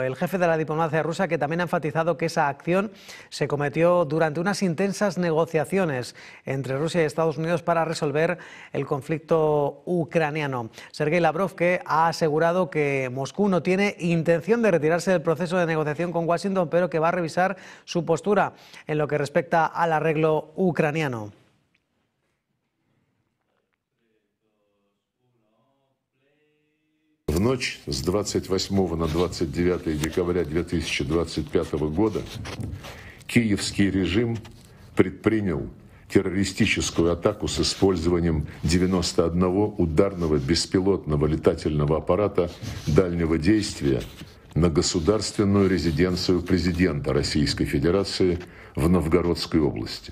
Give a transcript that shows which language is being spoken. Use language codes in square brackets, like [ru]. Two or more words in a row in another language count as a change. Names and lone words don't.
[es] El jefe de la diplomacia rusa, que también ha enfatizado que esa acción se cometió durante unas intensas negociaciones entre Rusia y Estados Unidos para resolver el conflicto ucraniano. Sergei Lavrov, que ha asegurado que Moscú no tiene intención de retirarse del proceso de negociación con Washington, pero que va a revisar su postura en lo que respecta al arreglo ucraniano. [ru] В ночь с 28 на 29 декабря 2025 года киевский режим предпринял террористическую атаку с использованием 91 ударного беспилотного летательного аппарата дальнего действия на государственную резиденцию президента Российской Федерации в Новгородской области.